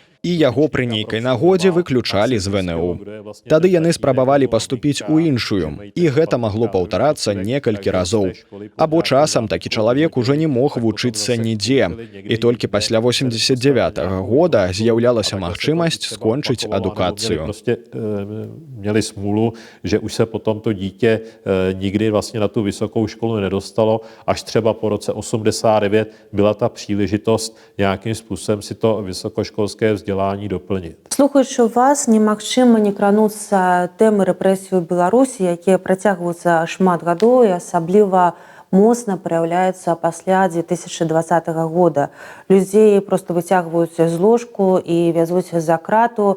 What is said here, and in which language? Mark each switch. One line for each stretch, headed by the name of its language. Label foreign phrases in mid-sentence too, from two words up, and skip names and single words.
Belarusian: і яго пры нейкай нагодзе выключалі з ВНУ. Тады яны спрабавалі паступіць у іншую, і гэта магло паўтарацца некалькі разоў. Або часам такі чалавек ужо не мог вучыцца нідзе, і толькі пасля 89-го года з'яўлялася магчымасць скончыць адукацыю.
Czech: Prostě měli smůlu, že už se potom to dítě nikdy vlastně na tu vysokou školu nedostalo, až třeba po roce 89 byla ta příležitost nějakým způsobem si to vysokoškolské vzdělání doplnit.
Belarusian: Слухаючы вас, немагчыма не крануцца тэмы рэпрэсій у Беларусі, якія працягваюцца шмат гадоў і асабліва моцна праяўляюцца пасля 2020 года. Людзей проста выцягваюць з ложку і вязуць за крату.